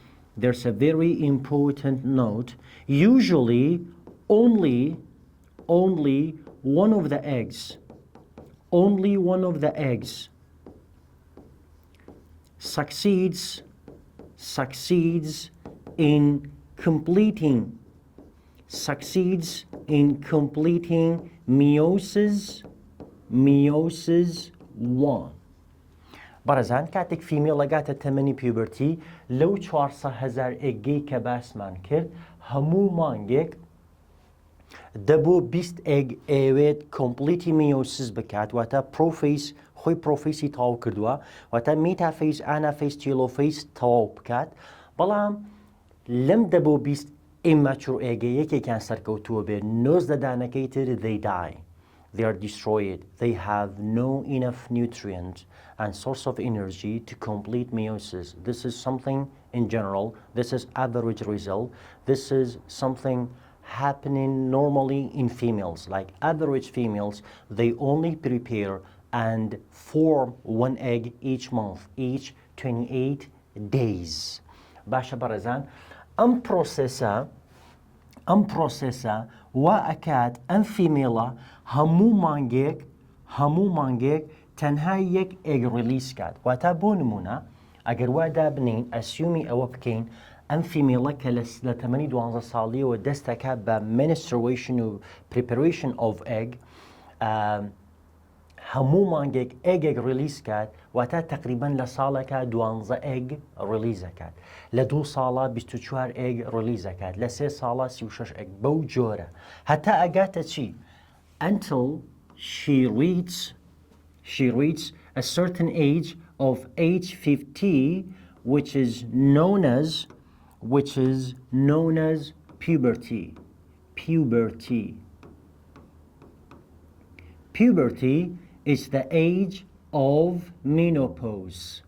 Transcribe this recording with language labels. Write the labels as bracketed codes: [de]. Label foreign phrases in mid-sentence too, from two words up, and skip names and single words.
[en] Usually, only one of the eggs succeeds in completing meiosis 1. [ckb] بەڕێزان کاتێک فیمێڵە گاتە تەمەنی پیوبەرتی لەو 400,000 ئێگەی کە باسمان کرد هەموو مانگێک دەبۆ 20 ئێگ ئەوێت کۆمپلیتی میۆسیس بکات واتە پرۆفیس خۆی پرۆفیسی تەواو کردووە واتە [en] metaphase anaphase telophase [ckb] تەواو بکات بەڵام لەم دەبۆ 20 immature ئێگە یەکێکیان سەرکەوتووە بێت 90 دانەکەی تر [en] they die. They are destroyed. They have no enough nutrient and source of energy to complete meiosis. This is something in general. This is average result. This is something happening normally in females. Like average females, they only prepare and form one egg each month, each 28 days. [ckb] باشە بەڕێزان ئەم پرۆسەسە وا ئەکات ئەم فیمێڵە هەموو مانگێک تەنها یەک ئێگ ریلیز کات واتە بۆ نمونە ئەگەر وا دابنین ئەسیومی ئەوە بکەین ئەم فیمێڵە کە لە تەمەنی 12 ساڵیەوە دەست دەکات بە menstruation و [en] preparation of egg [ckb] هەموو مانگێک ئێگێک ریلیز کات واتە تقریبان لە ساڵێکە 12 ئێگ ریلیز دەکات لە 2 ساڵە 24 ئێگ ریلیز دەکات لە 3 ساڵە 36 ئێگ بەو جۆرە هەتا ئەگاتە چی [en] until she reaches a certain age of age 50 which is known as puberty. Puberty is the age of menopause.